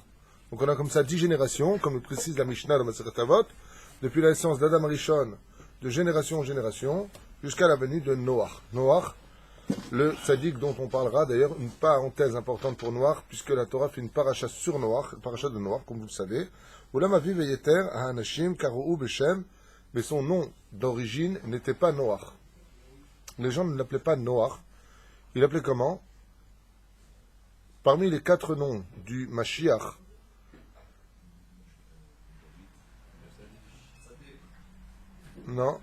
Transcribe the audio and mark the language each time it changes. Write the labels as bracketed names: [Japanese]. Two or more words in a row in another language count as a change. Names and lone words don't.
[French] Donc on a comme ça 10 générations, comme le précise la Mishnah dans Masechet Avot, depuis la naissance d'Adam Rishon, de génération en génération, jusqu'à la venue de Noach. Noach, le tzaddik dont on parlera, d'ailleurs, une parenthèse importante pour Noach, puisque la Torah fait une paracha sur Noach, une paracha de Noach, comme vous le savez. [Hebrew] אולם אביו יתר האנשים קראו בשם, [French] mais son nom d'origine n'était pas Noach. Les gens ne l'appelaient pas Noach. Il l'appelait comment? Parmi les 4 noms du Mashiach, non.